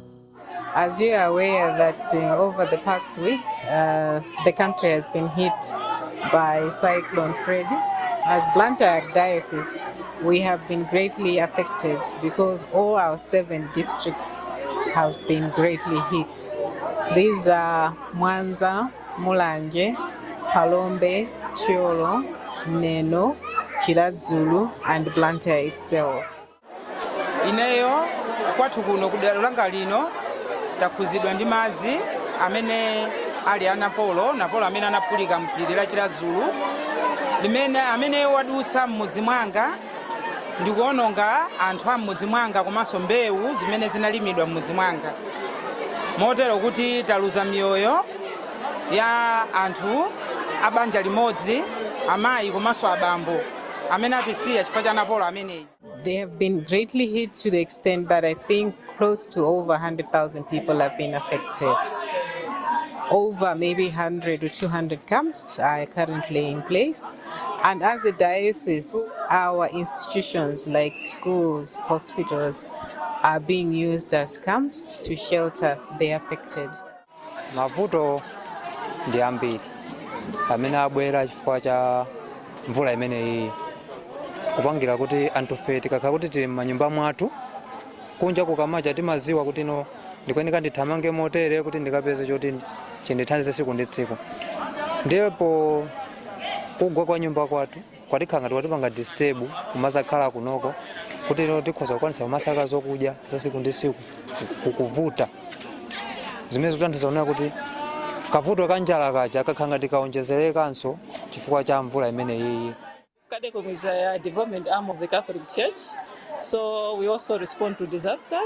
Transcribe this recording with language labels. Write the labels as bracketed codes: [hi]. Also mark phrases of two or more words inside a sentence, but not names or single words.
[en] As you are aware that over the past week, the country has been hit by Cyclone Freddy. As Blantyre Diocese, we have been greatly affected because all our 7 districts have been greatly hit. These are Mwanza, Mulanje, Palombe, Chiolo, Neno, Chiladzulu, and Blantyre itself. [ny] Ineyo kwathu kuno kudera langa lino takuzidwa ndi madzi amene ali anapolo amene anapulika mphiri la Chiladzulu amene wadusa m'mudzi mwanga ndikuononga anthu a m'mudzi mwanga komanso mbewu zimene zinalimidwa m'mudzi mwanga, motero kuti taluza miyoyo ya anthu a banja limodzi, amayi komanso abambo amene atisiya chifukwa cha anapolo ameneyi. [en] They have been greatly hit to the extent that I think close to over 100,000 people have been affected. Over maybe 100 or 200 camps are currently in place. And as a diocese, our institutions like schools, hospitals are being used as camps to shelter the affected. [ny] Mavuto ndi ambiri amene abwera chifukwa cha mvula imeneyi, kupangira kuti anthufe tikakhala kuti tili m'manyumba mwathu kunja kukamacha timadziwa kuti no ndikuyeneka ndithamange motere kuti ndikapeze choti chindithandize tsiku ndi tsiku. Ndipo kugwa kwa nyumba kwathu kwatikhala ngati watipanga disturb kumazakhala kunoko kuti no tikhoza kukwanisa kumasaka zokudya za tsiku ndi tsiku kukuvuta zimene zikutanthauza kuona kuti kavuto kanjala kaja kakhala ngati kaonjezerekanso chifukwa cha mvula imeneyi. [en] Kadecom is a development arm of the Catholic Church, so we also respond to disasters.